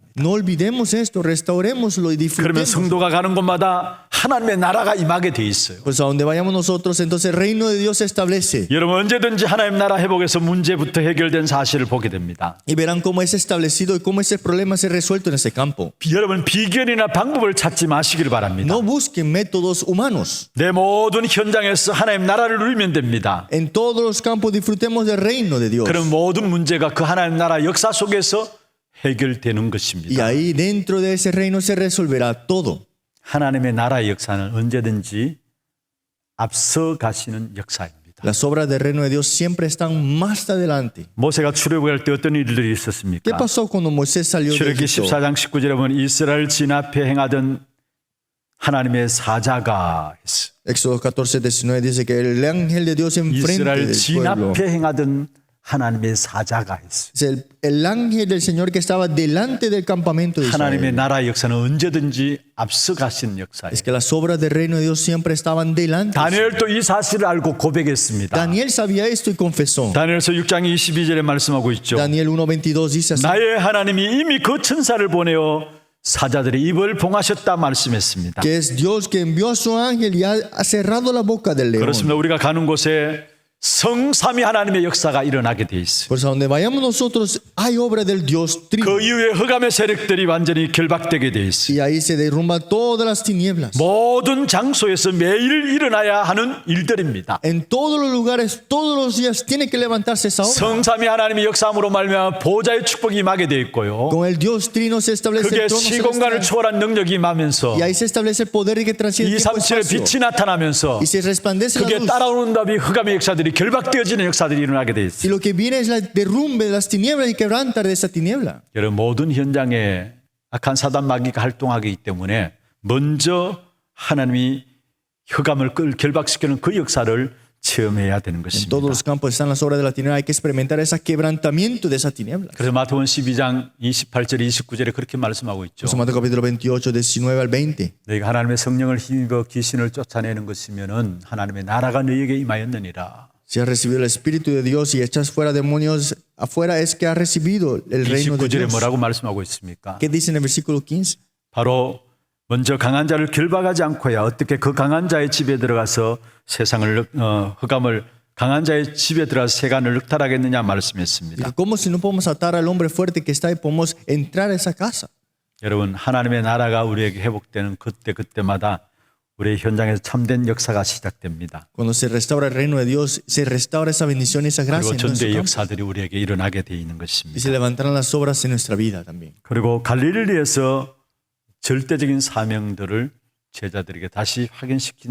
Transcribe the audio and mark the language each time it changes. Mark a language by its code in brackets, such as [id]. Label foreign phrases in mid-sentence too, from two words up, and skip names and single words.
[es] No olvidemos esto, restaurémoslo y [ko] 그러면 [es] disfrutemos. [ko] 성도가 가는 곳마다 하나님의 나라가 임하게 돼 있어요. [es] Pues a donde vayamos nosotros, entonces el reino de Dios se establece. [ko] 여러분 언제든지 하나님 나라 회복에서 문제부터 해결된 사실을 보게 됩니다. [es] Y verán cómo es establecido y cómo ese problema se ha resuelto en ese campo. [ko] 여러분 비결이나 방법을 찾지 마시기를 바랍니다. [es] No busquen métodos humanos. [ko] 내 모든 현장에서 하나님 나라를 누리면 됩니다. [es] En todos los campos disfrutemos del reino de Dios. [ko] 그럼 모든 문제가 그 하나님 나라 역사 속에서 해결되는 [es] Y [ko] 것입니다. [es] ahí dentro de ese reino se resolverá todo. [ko] 하나님의 나라의 역사는 언제든지 앞서 가시는 역사입니다. [es] Las obras del reino de Dios siempre están más adelante. [ko] 모세가 출애굽할 때 어떤 일들이 [es] ¿Qué [ko] 있었습니까? [es] pasó cuando Moisés salió de [ko] 출애굽기 [es] Egipto? [ko] 14장 19절에 보면 이스라엘 진 앞에 행하던 하나님의 사자가 했어. [es] Éxodo 14:19 dice que el ángel de Dios enfrente [ko] 이스라엘 [es] del [ko] 진 [es] pueblo. [ko] 앞에 행하던 하나님의 사자가 했어. [es] Es el ángel del Señor que estaba delante del campamento de [ko] 하나님의 [es] Israel. [ko] 나라의 역사는 언제든지 앞서 가신 역사예요. [es] Es que las obras del reino de Dios siempre estaban delante. [ko] 다니엘도 이 사실을 알고 고백했습니다. [es] Daniel sabía esto y confesó. [ko] 다니엘서 6장 22절에 말씀하고 있죠. [es] Daniel 1:22 dice así. [ko] 나의 하나님이 이미 그 천사를 보내어 사자들의 입을 봉하셨다 말씀했습니다. [es] Que es Dios que envió a su ángel y ha cerrado la boca del león. [ko] 그렇습니다. 우리가 가는 곳에 성삼위 하나님의 역사가 일어나게 돼 있어요. [es] Pues a donde vayamos nosotros hay obra del Dios Trino. [ko] 그 이후에 흑암의 세력들이 완전히 결박되게 돼 있어요. [es] Y ahí se derrumban todas las tinieblas. [ko] 모든 장소에서 매일 일어나야 하는 일들입니다. [es] En todos los lugares, todos los días tiene que levantarse esa obra. [ko] 성삼위 하나님의 역사함으로 말미암아 보좌의 축복이 임하게 돼 있고요. [es] Con el Dios Trino se establece [ko] 그게 [es] el trono [ko] 시공간을 [es] celestial. [ko] 초월한 능력이 임하면서 [es] Y ahí se establece el poder que transciende el tiempo y [ko] 237의 [es] espacio. [ko] 빛이 나타나면서 [es] Y se resplandece la [ko] 그게 [es] luz. [ko] 따라오는 답이 흑암의 역사들이 결박되어지는 역사들이 일어나게 돼 [es] Y [ko] 있어요. [es] lo que viene es el derrumbe de las tinieblas y quebrantar de esa tiniebla. [ko] 여러분 모든 현장에 악한 사단 마귀가 활동하기 때문에 먼저 하나님이 흑암을 결박시키는 그 역사를 체험해야 되는 [es] En [ko] 것입니다. [es] todos los campos están las obras de la tiniebla. Hay que experimentar ese quebrantamiento de esa tiniebla. [ko] 그래서 마태복음 12장 28절 29절에 그렇게 말씀하고 있죠. [es] Por eso Mateo capítulo 28, 19 al 20. [ko] 너희가 하나님의 성령을 힘입어 귀신을 쫓아내는 것이면은 하나님의 나라가 너희에게 임하였느니라. [es] Si has recibido el Espíritu de Dios y echas fuera demonios afuera, es que has recibido el reino de [ko] 29절에 [es] Dios. [ko] 뭐라고 말씀하고 있습니까? [es] ¿Qué dice en el versículo 15? [ko] 바로 먼저 강한 자를 결박하지 않고야 어떻게 그 강한 자의 집에 들어가서 세상을 흑암을 강한 자의 집에 들어가서 세간을 늑탈하겠느냐 말씀했습니다. [es] ¿Cómo si no podemos atar al hombre fuerte que está ahí, podemos entrar a esa casa? [ko] 여러분 하나님의 나라가 우리에게 회복되는 그때마다 우리의 현장에서 참된 역사가 시작됩니다. [es] Cuando se restaura el reino de Dios, se restaura esa bendición y esa gracia [ko] 그리고 [es] en nuestro [ko] 전대의 [es] campo. [ko] 역사들이 우리에게 일어나게 돼 있는 [es] Y [ko] 것입니다. [es] se levantarán las obras en nuestra vida también. [ko] 그리고 갈릴리에서 절대적인 사명들을 제자들에게 다시 확인시키는 사실을 보게